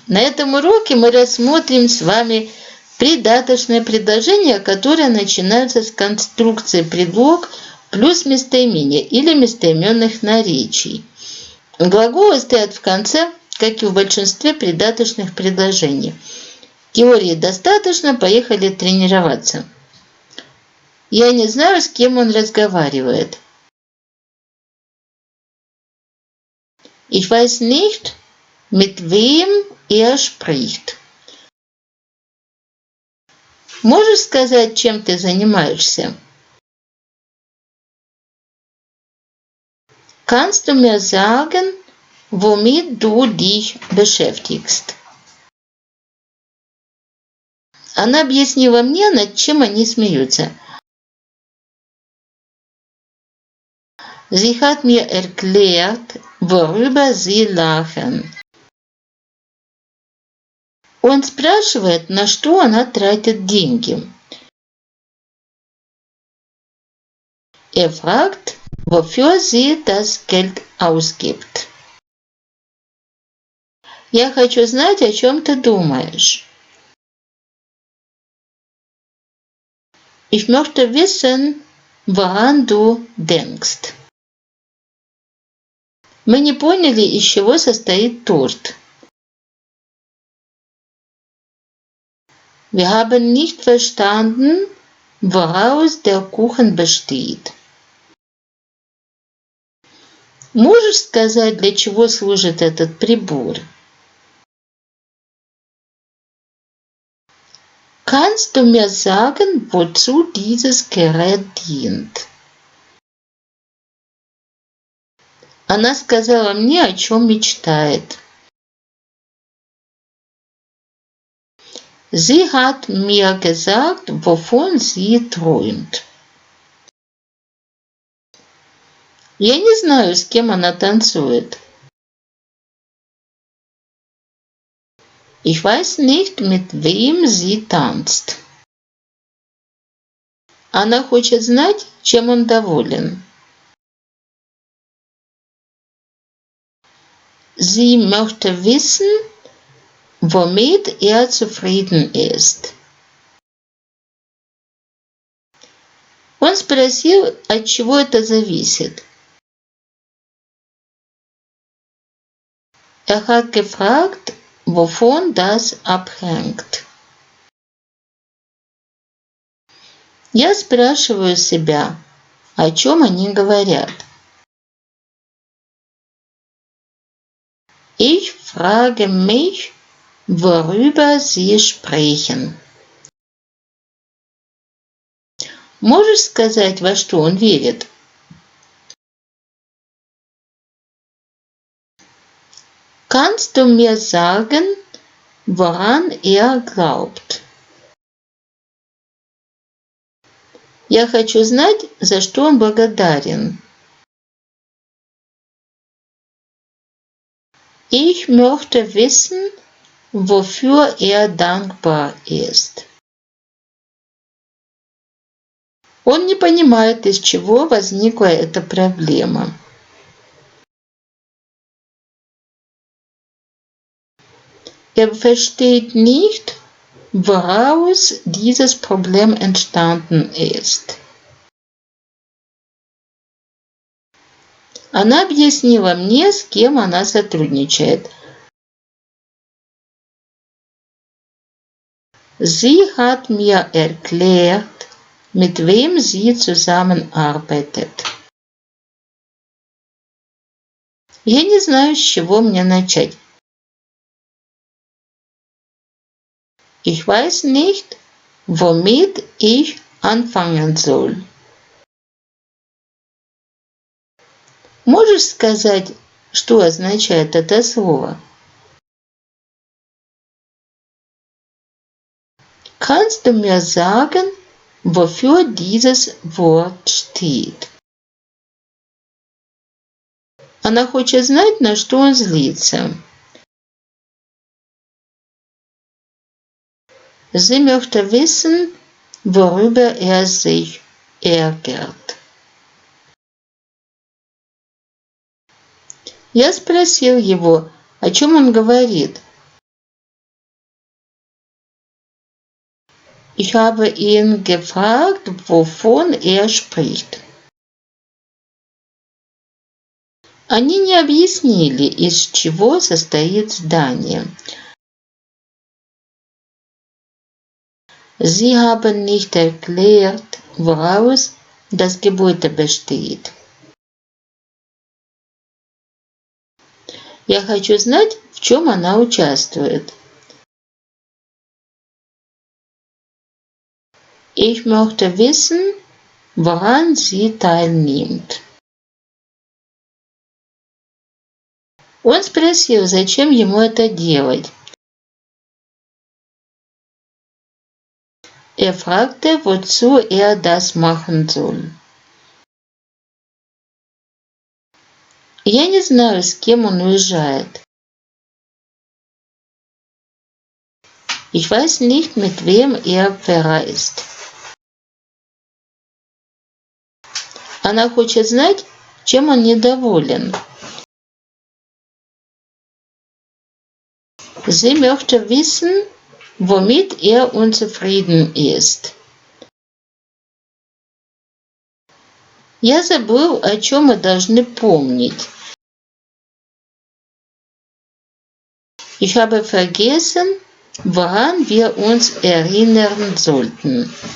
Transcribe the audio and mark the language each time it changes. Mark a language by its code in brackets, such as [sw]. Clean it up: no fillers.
[ru] На этом уроке мы рассмотрим с вами придаточные предложения, которые начинаются с конструкции предлог плюс местоимение или местоименных наречий. Глаголы стоят в конце, как и в большинстве придаточных предложений. Теории достаточно, поехали тренироваться. Я не знаю, с кем он разговаривает. [de] Ich weiß nicht, mit wem er spricht. [ru] Можешь сказать, чем ты занимаешься? [de] Kannst du mir sagen, womit du dich beschäftigst? [ru] Она объяснила мне, над чем они смеются. [de] Sie hat mir erklärt, worüber sie lachen. [ru] Он спрашивает, на что она тратит деньги. [de] Er fragt, wofür sie das Geld ausgibt. [ru] Я хочу знать, о чем ты думаешь. [de] Ich möchte wissen, woran du denkst. [ru] Мы не поняли, из чего состоит торт. [de] Wir haben nicht verstanden, woraus der Kuchen besteht. [ru] Можешь сказать, для чего служит этот прибор? [de] Kannst du mir sagen, wozu dieses Gerät dient? [ru] Она сказала мне, о чем мечтает. [de] Sie hat mir gesagt, wovon sie träumt. [ru] Я не знаю, с кем она танцует. [de] Ich weiß nicht, mit wem sie tanzt. [ru] Она хочет знать, чем он доволен. [de] Sie möchte wissen, womit er zufrieden ist. [ru] Он спросил, от чего это зависит. [de] Er hat gefragt, wovon das abhängt. [ru] Я спрашиваю себя, о чем они говорят. [de] Ich frage mich, worüber sie sprechen. [ru] Можешь сказать, во что он верит? [de] Kannst du mir sagen, woran er glaubt? [ru] Я хочу знать, за что он благодарен. [de] Ich möchte wissen, wofür er dankbar ist. [ru] Он не понимает, из чего возникла эта проблема. [de] Er versteht nicht, woraus dieses Problem entstanden ist. [ru] Она объяснила мне, с кем она сотрудничает. [de] Sie hat mir erklärt, mit wem sie zusammenarbeitet. [ru] Я не знаю, с чего мне начать. [de] Ich weiß nicht, womit ich anfangen soll. [ru] Можешь сказать, что означает это слово? [de] Kannst du mir sagen, wofür dieses Wort steht? [ru] Она хочет знать, на что он злится. [de] Sie möchte wissen, worüber er sich ärgert. [ru] Я спросил его, О чем он говорит? [de] Ich habe ihn gefragt, wovon er spricht. [ru] Они не объяснили, из чего состоит здание. [de] Sie haben nicht erklärt, woraus das Gebäude besteht. [ru] Я хочу знать, в чем она участвует. [de] Ich möchte wissen, woran sie teilnimmt. [ru] Он спросил, зачем ему это делать. [de] Er fragte, wozu er das machen soll. [ru] Я не знаю, с кем он уезжает. [de] Ich weiß nicht, mit wem er verreist. [ru] Она хочет знать, чем он недоволен. [de] Sie möchte wissen, womit er unzufrieden ist. [ru] Я забыл, о чем мы должны помнить. [de] Ich habe vergessen, woran wir uns erinnern sollten.